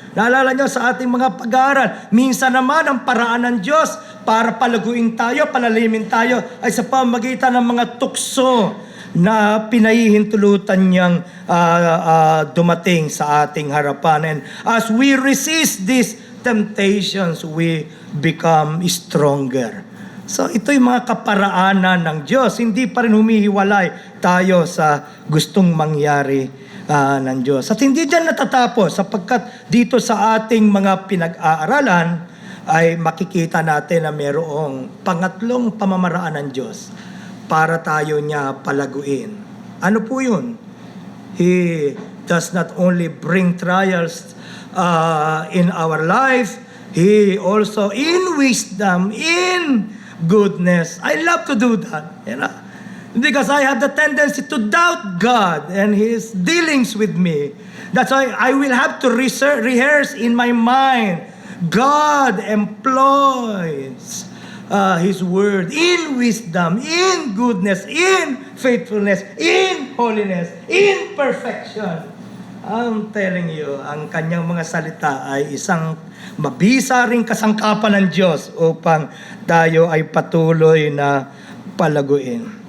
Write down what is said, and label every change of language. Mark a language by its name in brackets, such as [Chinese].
[Filipino] Naalala nyo sa ating mga pag-aaral, minsan naman ang paraan ng Diyos para palaguin tayo, palalimin tayo, ay sa pamagitan ng mga tukso na pinahihintulutan niyang dumating sa ating harapan. [English] And as we resist these temptations, we become stronger. [Filipino] So ito yung mga kaparaanan ng Diyos. Hindi pa rin humihiwalay tayo sa gustong mangyari ng Diyos. At hindi dyan natatapos, sapagkat dito sa ating mga pinag-aaralan ay makikita natin na mayroong pangatlong pamamaraan ng Diyos para tayo niya palaguin. Ano po yun? [English] He does not only bring trials in our life, He also in wisdom, in goodness. I love to do that, you know, because I have the tendency to doubt God and His dealings with me. That's why I will have to rehearse in my mind. God employs His word in wisdom, in goodness, in faithfulness, in holiness, in perfection. I'm telling you, [Filipino] ang kanyang mga salita ay isang mabisa ring kasangkapan ng Diyos upang tayo ay patuloy na palaguin.